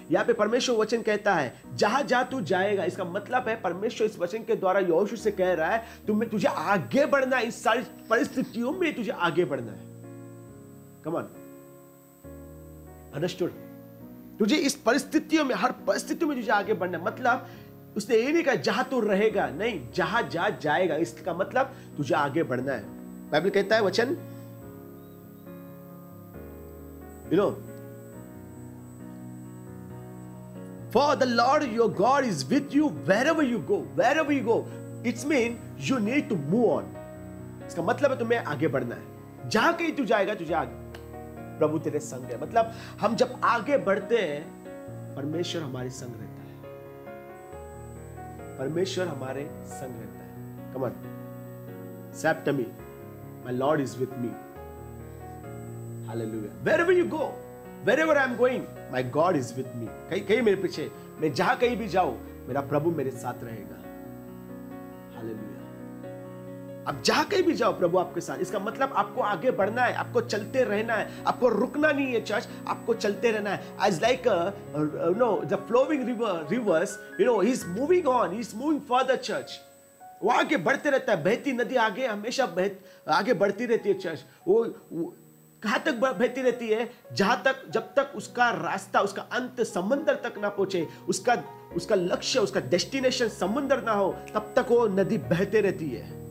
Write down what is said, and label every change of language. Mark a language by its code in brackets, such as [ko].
[hi] यहाँ पे परमेश्वर वचन कहता है जहां जहां तू जाएगा। इसका मतलब है परमेश्वर इस वचन के द्वारा यहोशू से कह रहा है तुझे आगे बढ़ना है, इस सारी परिस्थितियों में तुझे आगे बढ़ना है। [en] Come on, understood? [hi] तुझे इस परिस्थितियों में, हर परिस्थिति में तुझे आगे बढ़ना है। मतलब उसने ये नहीं कहा जहां तू रहेगा, नहीं, जहां जहां जाएगा। इसका मतलब तुझे आगे बढ़ना है। बाइबल कहता है वचन, [en] for the Lord your God is with you wherever you go. Wherever you go, it means you need to move on. [hi] इसका मतलब है तुम्हें आगे बढ़ना है। जहां कहीं तू जाएगा, तुझे आगे, प्रभु तेरे संग है। मतलब हम जब आगे बढ़ते हैं, परमेश्वर हमारे संग रहता है। परमेश्वर हमारे संग रहता है। [en] Come on, say after me, my Lord is with me. Hallelujah. Wherever you go, wherever I am going, my God is with me. [hi] कहीं मेरे पीछे, मैं जहां कहीं भी जाऊं, मेरा प्रभु मेरे साथ रहेगा। हालेलुया। अब जहां कहीं भी जाओ, प्रभु आपके साथ। इसका मतलब आपको आगे बढ़ना है, आपको चलते रहना है, आपको रुकना नहीं है चर्च, आपको चलते रहना है। [en] As like the flowing rivers, he is moving on, he is moving further church. [hi] वो आगे बढ़ते रहता है। बहती नदी आगे हमेशा आगे बढ़ती रहती है चर्च। वो कहां तक बहती रहती है? जहां तक, जब तक उसका रास्ता, उसका अंत समंदर तक ना पहुंचे, उसका लक्ष्य, उसका डेस्टिनेशन समंदर ना हो, तब तक वो नदी बहते रहती है।